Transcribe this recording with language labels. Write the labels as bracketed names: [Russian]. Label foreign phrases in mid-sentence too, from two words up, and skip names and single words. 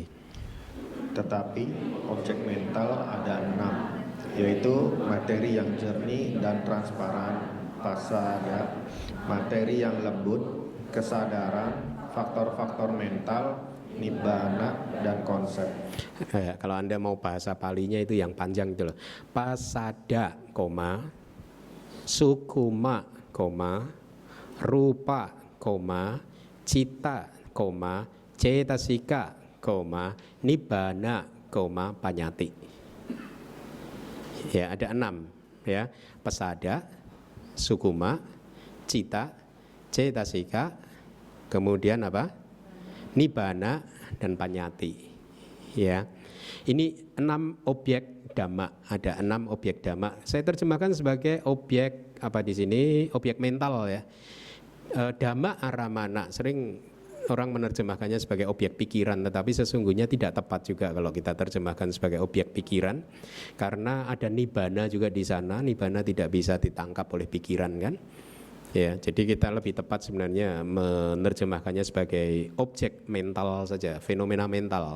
[Indonesian] Tetapi objek mental ada 6, yaitu materi yang jernih dan transparan, pasada, materi yang lembut, kesadaran, faktor-faktor mental, nibbana, dan konsep. Kalau Anda mau bahasa palinya itu yang panjang itu loh. [Pali] Pasada, sukuma, rupa, cita, cetasika, nibbana, panyati. [Indonesian] Ya, ada 6, ya. [Pali] Pasada, sukuma, cita, cetasika, [Indonesian] kemudian apa? Nibbana dan panyati. Ya. Ini 6 objek dhamma, ada 6 objek dhamma. Saya terjemahkan sebagai objek apa di sini? Objek mental, ya. [Pali] Dhamma aramana, [Indonesian] sering orang menerjemahkannya sebagai objek pikiran, tetapi sesungguhnya tidak tepat juga kalau kita terjemahkan sebagai objek pikiran, karena ada nibbana juga di sana. Nibbana tidak bisa ditangkap oleh pikiran, kan? Ya, jadi kita lebih tepat sebenarnya menerjemahkannya sebagai objek mental saja, fenomena mental.